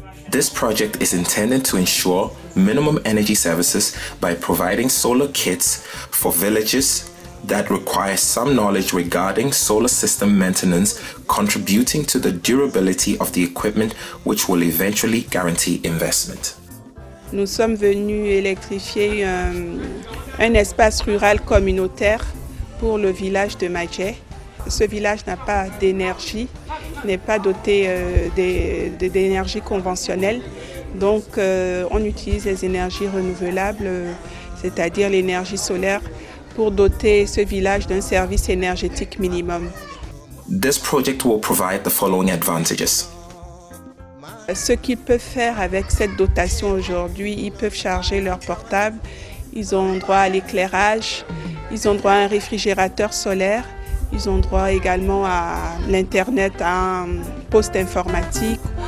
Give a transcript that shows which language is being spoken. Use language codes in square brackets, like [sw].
[en] This project is intended to ensure minimum energy services by providing solar kits for villages that require some knowledge regarding solar system maintenance, contributing to the durability of the equipment, which will eventually guarantee investment. [fr] Nous sommes venus électrifier un espace rural communautaire pour le village de Madjé. Ce village n'a pas d'énergie, n'est pas doté d'énergie conventionnelle. Donc on utilise les énergies renouvelables, c'est-à-dire l'énergie solaire, pour doter ce village d'un service énergétique minimum. [en] This project will provide the following advantages. [fr] Ce qu'ils peuvent faire avec cette dotation aujourd'hui, ils peuvent charger leur portable, ils ont droit à l'éclairage, ils ont droit à un réfrigérateur solaire, ils ont droit également à l'Internet, à un poste informatique